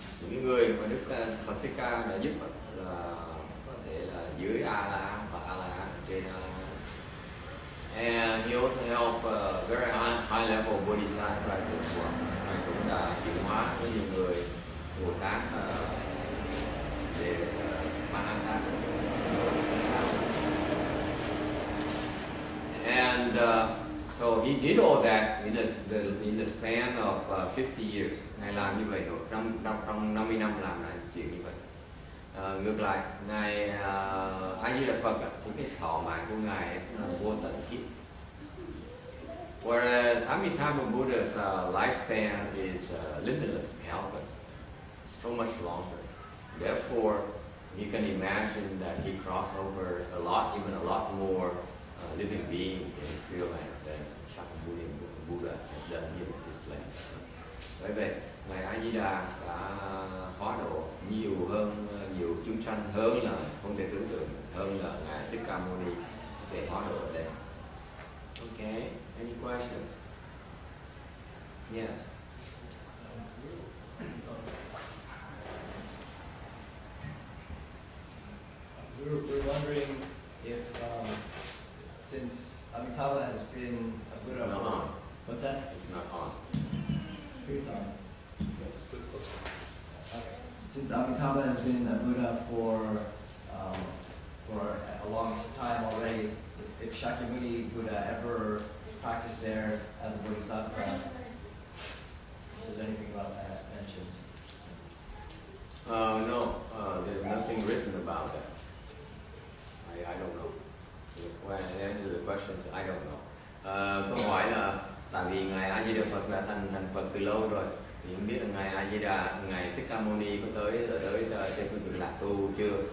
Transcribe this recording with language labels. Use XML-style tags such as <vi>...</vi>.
<vi>Những người mà Đức Phật Thích Ca đã giúp là có thể là dưới A-la-hán và A-la-hán, trên A-la-hán.</vi> <en>And he also helped very high level bodhisattvas as well.</en> <vi>Ngài cũng đã chuyển hóa với nhiều người Bồ Tát về Mahantát.</vi> <en>And so he did all that in the span of 50 years.</en> <vi>Ngài làm như vậy rồi, trong 50 năm làm lại chuyện như vậy. Ngược lại, Ngài A Di Đà Phật thì cái thọ mạng của Ngài nó vô tận kiếp.</vi> <en>Whereas Amitabha Buddha's lifespan is limitless, countless, so much longer. Therefore, you can imagine that he crossed over a lot, even a lot more living beings in his real life than Shakyamuni Buddha has done here in this land.</en> <vi>Bởi vậy, ngài A Di Đà đã hóa độ nhiều chúng sanh hơn là không thể tưởng tượng, hơn là ngài Thích Ca Mâu Ni có thể hóa độ ở đây.</vi> <en>Okay, any questions? Yes. We're wondering if, since Amitabha has been a Buddha It's not for... on. What's that? It's not on. Here it's on. Yeah, just put it closer. Okay. Since Amitabha has been a Buddha for a long time already, if Shakyamuni Buddha ever practiced there as a bodhisattva, is there anything about that mentioned? No, there's nothing written about that. I don't know. When I answer the questions, I don't know.</en> <vi>Câu hỏi là tại vì ngài A Di Đà Phật đã thành Phật từ lâu rồi, thì không biết là ngài A Di Đà, ngài Thích Ca Mâu Ni có tới trên phương Cực Lạc tu chưa?</vi>